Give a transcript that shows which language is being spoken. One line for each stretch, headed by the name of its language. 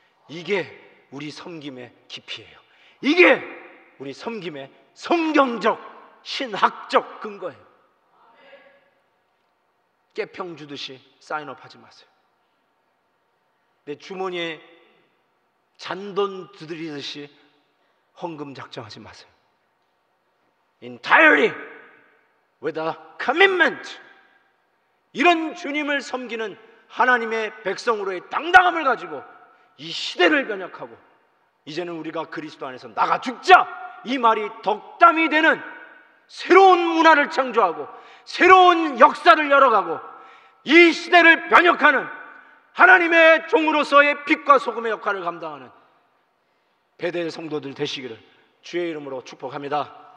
Korean: 이게 우리 섬김의 깊이예요. 이게 우리 섬김의 성경적 신학적 근거예요. 깨평 주듯이 사인업 하지 마세요. 내 주머니에 잔돈 두드리듯이 헌금 작정하지 마세요.
English: Entirely with a commitment.
Korean: 이런 주님을 섬기는 하나님의 백성으로의 당당함을 가지고 이 시대를 변혁하고, 이제는 우리가 그리스도 안에서 나가 죽자, 이 말이 덕담이 되는 새로운 문화를 창조하고 새로운 역사를 열어가고 이 시대를 변혁하는 하나님의 종으로서의 빛과 소금의 역할을 감당하는 베델 성도들 되시기를 주의 이름으로 축복합니다.